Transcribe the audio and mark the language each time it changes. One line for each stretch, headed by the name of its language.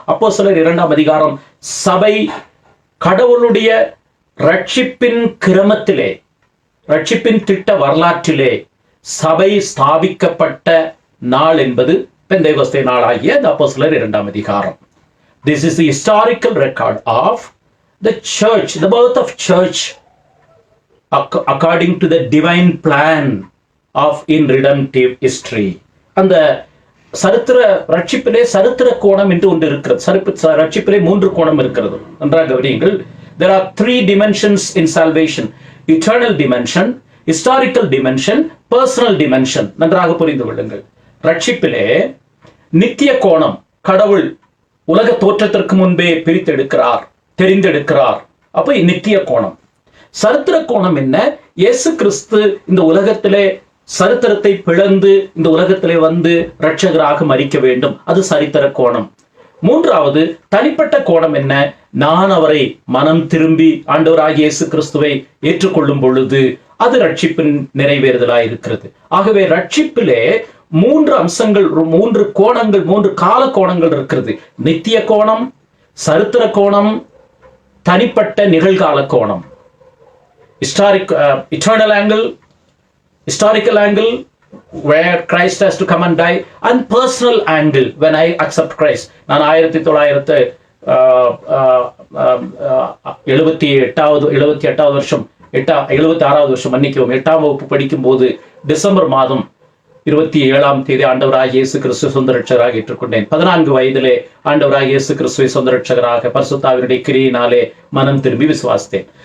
Tamil: அப்போஸ்தலர் 2ஆம் அதிகாரம் சபை கடவுளுடைய ரட்சிப்பின் கிரமத்திலே, ரட்சிப்பின் திட்ட வரலாற்றிலே சபை ஸ்தாபிக்கப்பட்ட நாள் என்பது பெந்தேகோஸ்தே நாளாகிய அப்போஸ்தலர் 2ஆம் அதிகாரம்.
English: This is the historical record of the church, the birth of church according to the divine plan of in redemptive history.
Tamil: அந்த சரித்திர ரட்சிப்பிலே சரித்திர கோணம் என்று ஒன்று இருக்கிறது. ரட்சிப்பிலே 3 கோணம் இருக்கிறது. நன்றாக கவனியுங்கள்.
English: There are 3 dimensions in salvation: eternal dimension, historical dimension, personal dimension.
Tamil: நன்றாக புரிந்து கொள்ளுங்கள். ரட்சிப்பிலே நித்திய கோணம், கடவுள் உலக தோற்றத்திற்கு முன்பே பிரித்தெடுக்கிறார், தெரிந்தெடுக்கிறார். அப்ப நித்திய கோணம். சரித்திர கோணம் என்ன? இயேசு கிறிஸ்து இந்த உலகத்திலே சரித்திரத்தை பிளந்து இந்த உலகத்திலே வந்து இரட்சகராக மரிக்க வேண்டும். அது சரித்திர கோணம். 3வது தனிப்பட்ட கோணம் என்ன? நான் அவரை மனம் திரும்பி ஆண்டவராகிய இயேசு கிறிஸ்துவை ஏற்றுக்கொள்ளும் பொழுது அது ரட்சிப்பின் நிறைவேறுதலாய் இருக்கிறது. ஆகவே ரட்சிப்பிலே 3 அம்சங்கள், 3 கோணங்கள், 3 கால கோணங்கள் இருக்கிறது. நித்திய கோணம், சரித்திர கோணம், தனிப்பட்ட நிகழ்கால கோணம்.
English: Eternal angle, historical angle where Christ has to come and die, and personal angle when I accept Christ.
Tamil: நான் 1978வது வருஷம் 76வது வருஷம் மன்னிக்கவும் 8ஆம் வகுப்பு படிக்கும் போது டிசம்பர் மாதம் 27ஆம் தேதி ஆண்டவராகிய இயேசு கிறிஸ்துவை சொந்த ரட்சகராக ஏற்றுக்கொண்டேன். 14 வயதிலே ஆண்டவராகிய இயேசு கிறிஸ்துவை சொந்த ரட்சகராக பரிசுத்த ஆவியினுடைய கிரியினாலே மனம் திரும்பி விசுவாசித்தேன்.